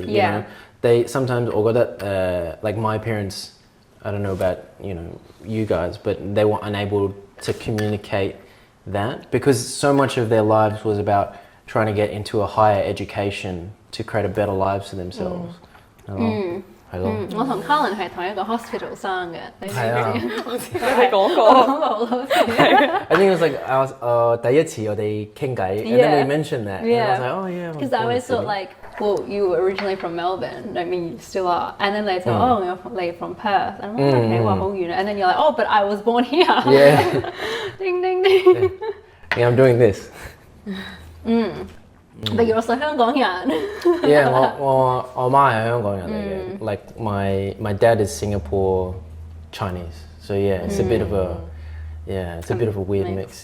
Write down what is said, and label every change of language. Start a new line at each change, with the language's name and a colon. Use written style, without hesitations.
English: You know, they sometimes
Cantonese: 我覺得
English: like my parents, I don't know about you guys, but they were unable to communicate that because so much of their lives was about trying to get into a higher education to create a better lives for themselves.
Cantonese: 係咯，我同 Carlin 係同一個 hospital 生嘅，你知唔知？我知你講過。講過好多次。
English: I think it was like
Cantonese: 第一次我哋傾偈
English: and then we mentioned that. And I was like, oh yeah. Because I always thought like, well, you were originally from Melbourne. I mean, you still are. And then they said, oh, you're from Perth. And I'm like, okay,
Cantonese: 話好遠。
English: And then you're like, oh, but I was born here. Yeah. Ding ding ding. Yeah, I'm doing this. But you're also 香港人。 Yeah,
Cantonese: 我媽係香港人嚟嘅。
English: Like my dad is Singapore Chinese, so yeah, it's a bit of a weird mix.